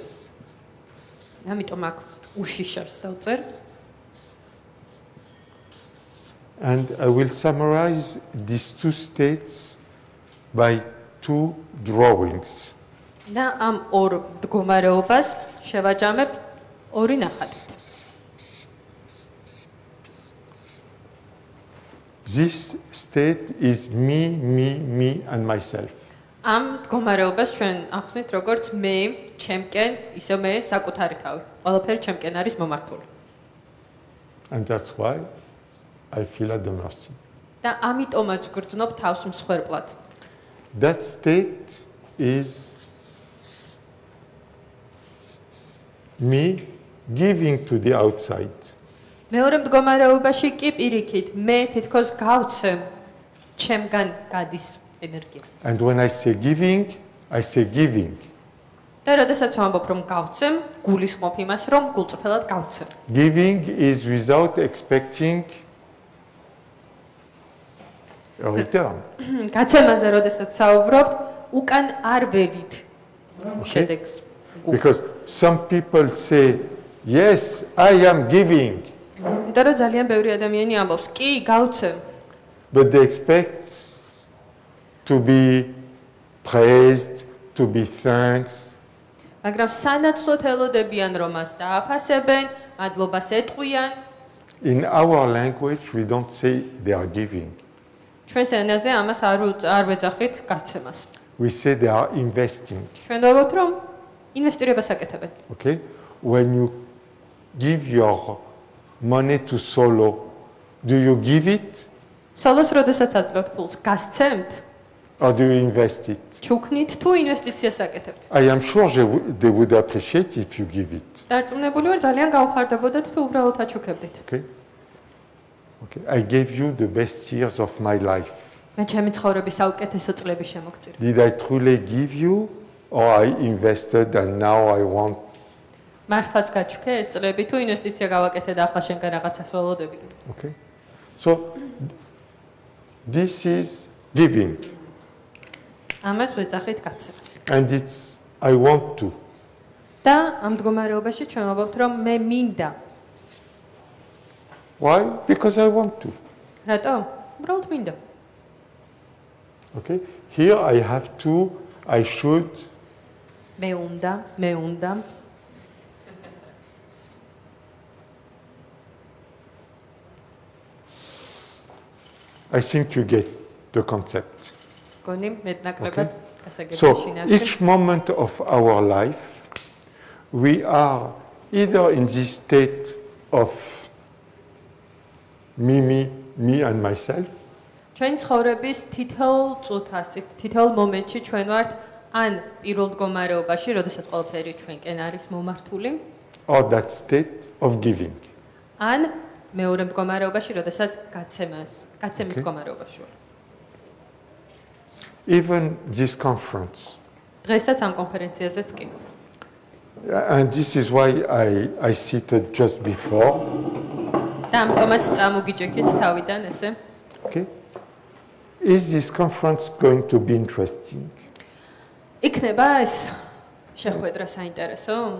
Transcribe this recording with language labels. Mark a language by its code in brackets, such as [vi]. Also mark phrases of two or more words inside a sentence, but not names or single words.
[ka] ამიტომ აქ უშიშარს დავწერ. [en] And I will summarize these two states by two drawings. [ka] და ამ ორ მდგომარეობას შევაჯამებ ორი ნახატით. [en] This state is me, and myself. [ka] ამ მდგომარეობას ჩვენ ახსნით როგორც მე, ჩემკენ, ისე მე საკუთარი თავი. ყველაფერი ჩემკენ არის მომართული. [en] And that's why I feel at the mercy. [ka] და ამიტომაც გრძნობ თავს მსხვერპლად. [en] That state is me giving to the outside. [ka] მეორე მდგომარეობაში კი პირიქით მე თითქოს გავცემ ჩემგან გადის ენერგია. [en] And when I say giving, I say giving. [ka] და როდესაც ვამბობ რომ გავცემ, გულისხმობ იმას რომ გულწრფელად გავცემ. [en] Giving is without expecting a return. [ka] გაცემაზე როდესაც საუბრობთ, უკან არ ველით შედეგს. [en] Because some people say, yes, I am giving, [ka] იმიტომ რომ ძალიან ბევრი ადამიანი ამბობს, კი, გავცემ, [en] but they expect to be praised, to be thanked. [ka] მაგრამ სანაცვლოდ ელოდებიან რომ მას დააფასებენ, მადლობას ეტყვიან. [en] In our language, we don't say they are giving. [ka] ჩვენს ენაზე ამას არ ვეძახით გაცემას. [en] We say they are investing. [ka] ჩვენ ვამბობთ რომ ინვესტირებას აკეთებენ. [en] Okay? When you give your money to solo, do you give it [ka] სოლოს როდესაც აძლევთ ფულს, გასცემთ, [en] or do you invest it? [ka] ჩუქნით თუ ინვესტიციას აკეთებთ. [en] I am sure they would appreciate if you give it. [ka] დარწმუნებული ვარ, ძალიან გავხარდებოდეთ თუ უბრალოდ აჩუქებდით. [en] Okay? Okay. I gave you the best years of my life. [ka] მე ჩემი ცხოვრების საუკეთესო წლები შემოგწირი. [en] Did I truly give you, or I invested and now I want? [ka] მართლაც გაჩუქე ეს წლები თუ ინვესტიცია გავაკეთე და ახლა შენგან რაღაცას ველოდები. [en] Okay. So this is giving, [ka] ამას ვეძახით გაცემას. [en] and it's I want to. [ka] და ამ მდგომარეობაში ჩვენ ვამბობთ რომ მე მინდა. [en] Why? Because I want to. [ka] რატო? უბრალოდ მინდა. [en] Okay. Here I have to. I should. [ka] მე უნდა. [en] I think you get the concept. [ka] გონი მეტნაკლებად [en] So [ka] გასაგებია [en] each moment of our life, we are either in this state of me and myself, [ka] ჩვენ ცხოვრების თითოეულ წუთას, თითოეულ მომენტში ჩვენ ვართ ან პირველ მდგომარეობაში, როდესაც ყველაფერი ჩვენკენ არის მომართული, [en] or that state of giving. [ka] ან მეორე მდგომარეობაში, როდესაც გაცემის [en] Okay. [ka] მდგომარეობაში ვარ. [en] Even this conference. [ka] დღესაც ამ კონფერენციაზეც კი. [en] And this is why I seated just before. [ka] და ამიტომაც წამოგიჭექით თავიდან ესე. [en] Okay. Is this conference going to be interesting? [ka] იქნება ეს შეხვედრა საინტერესო?